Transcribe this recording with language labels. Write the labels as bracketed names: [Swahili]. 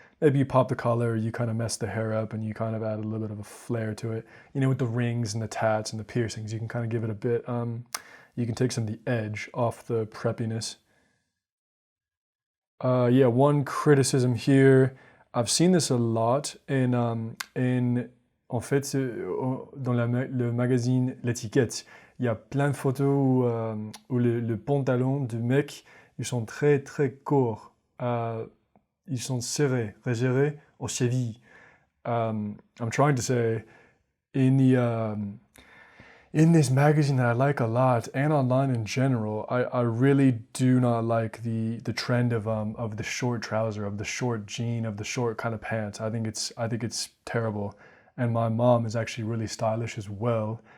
[English] Maybe you pop the collar, you kind of mess the hair up, and you kind of add a little bit of a flair to it. With the rings and the tats and the piercings, you can kind of give it a bit. You can take some of the edge off the preppiness. Yeah, one criticism here. I've seen this a lot [French] en fait, dans le magazine L'Étiquette, il y a plein de photos où le pantalon du mec, ils sont très très courts. Ils sont serrés aux chevilles. [English] I'm trying to say in this magazine that I like a lot, and online in general, I really do not like the trend of the short trouser, of the short jean, of the short kind of pants. I think it's terrible. And my mom is actually really stylish as well.